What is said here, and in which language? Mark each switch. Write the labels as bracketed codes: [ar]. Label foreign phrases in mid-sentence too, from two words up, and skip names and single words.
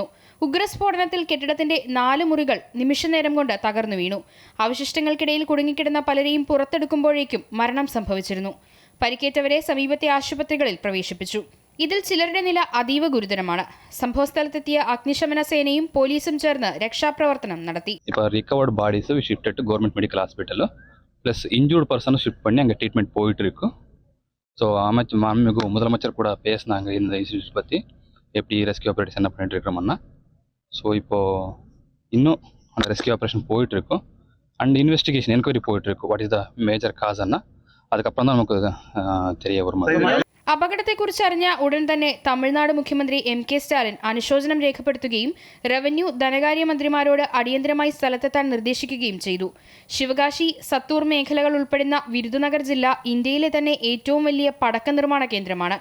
[ml] ഉഗ്രസ്ഫോടനത്തിൽ കെട്ടിടത്തിന്റെ 4 മുറികൾ നിമിഷനേരം കൊണ്ട് തകർന്നു വീണു. അവശിഷ്ടങ്ങൾക്കിടയിൽ കുടുങ്ങിക്കിടന്ന പലരെയും പുറത്തെടുക്കുമ്പോഴേക്കും മരണം സംഭവിച്ചിരുന്നു. പരിക്കേറ്റവരെ സമീപത്തെ ആശുപത്രികളിൽ പ്രവേശിപ്പിച്ചു. ഇതിൽ ചിലരുടെ നില അതീവ ഗുരുതരമാണ്. സംഭവസ്ഥലത്തെത്തിയ അഗ്നിശമന സേനയും പോലീസും ചേർന്ന് രക്ഷാപ്രവർത്തനം നടത്തി. [en] recovered bodies shift to government medical hospital plus injured person shift [ta] பண்ணி அங்கே ட்ரீட்மெண்ட் போயிட்டு இருக்கு. ஸோ மாண்புமிகு முதலமைச்சர் கூட பேசினாங்க இந்த இன்ஸ்டியூட் பற்றி, எப்படி [en] rescue operation [ta] என்ன பண்ணிட்டு இருக்கிறோம்னா. ஸோ இப்போது இன்னும் அந்த [en] rescue operation [ta] போயிட்டு இருக்கும் [en] and investigation enquiry [ta] போயிட்டு இருக்கு. [en] what is the major cause [ta] அதுக்கப்புறம் தான் நமக்கு தெரிய வரும். [ml] അപകടത്തെക്കുറിച്ച് അറിഞ്ഞ ഉടൻ തന്നെ തമിഴ്നാട് മുഖ്യമന്ത്രി MK സ്റ്റാലിൻ അനുശോചനം രേഖപ്പെടുത്തുകയും റവന്യൂ ധനകാര്യ മന്ത്രിമാരോട് അടിയന്തരമായി സ്ഥലത്തെത്താൻ നിർദ്ദേശിക്കുകയും ചെയ്തു. ശിവകാശി, സത്തൂർ മേഖലകൾ ഉൾപ്പെടുന്ന വിരുദുനഗർ ജില്ല ഇന്ത്യയിലെ തന്നെ ഏറ്റവും വലിയ പടക്ക നിർമ്മാണ കേന്ദ്രമാണ്.